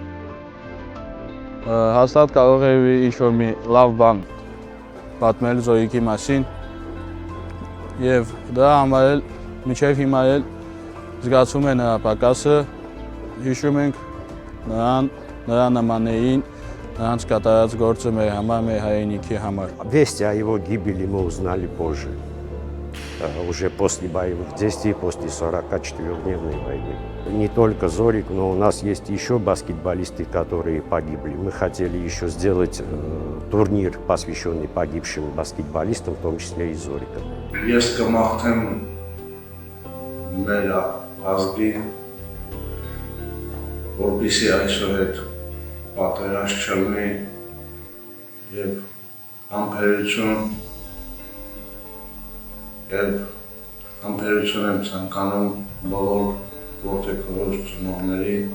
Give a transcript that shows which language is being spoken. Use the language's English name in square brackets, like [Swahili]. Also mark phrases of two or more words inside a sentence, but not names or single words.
[Armenian] հաստատ կարող է ինչ-որ մի լավ բան պատմել Զորիկի մասին եւ դրա համար էլ մինչեւ հիմա էլ զգացում է նրա պակասը, հիշում ենք նրա նմաններին, նրանց կատարած գործը մեր համար, մեր հայրենիքի համար։ [Russian] Вести о его гибели мы узнали позже, уже после боевых действий, после 44-дневной войны. Не только Зорик, но у нас есть еще баскетболисты, которые погибли. Мы хотели еще сделать турнир, посвященный погибшим баскетболистам, в том числе и Зорика. [Armenian] Ես կմաղթեմ մեր ազգին, որպեսզի այսօր այդ պատերազմ չլինի եւ համբերություն եմ ցանկանում բոլոր որդեքորոջ ծնողների,